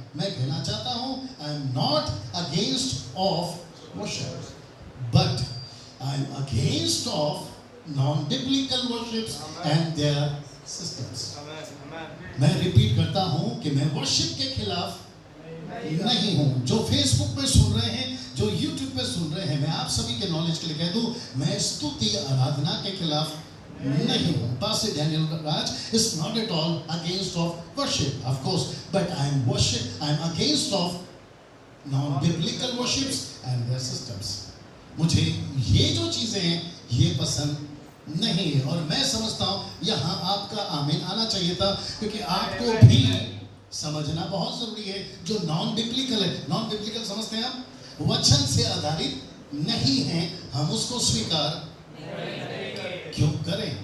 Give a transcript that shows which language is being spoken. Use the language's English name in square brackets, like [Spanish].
[Hindi] मैं कहना चाहता हूं, [English] I am not against of worship, but I am against of non biblical worships and their systems. [Hindi] मैं repeat करता हूं कि मैं वर्शिप के खिलाफ नहीं हूं। जो फेसबुक पे सुन रहे हैं, जो यूट्यूब पे सुन रहे हैं, मैं आप सभी के नॉलेज के लिए कह दूं, मैं स्तुति आराधना के खिलाफ नहीं हूं। [English] Pastor Daniel Raj is not at all against of worship, of course, but I am against of non-biblical worships and their systems. [Hindi] मुझे ये जो चीजें हैं ये पसंद नहीं है और मैं समझता हूं यहाँ आपका आमीन आना चाहिए था, क्योंकि आपको भी समझना बहुत जरूरी है। जो नॉन बिब्लिकल है, नॉन बिब्लिकल समझते हैं आप, वचन से आधारित नहीं है, हम उसको स्वीकार क्यों करें?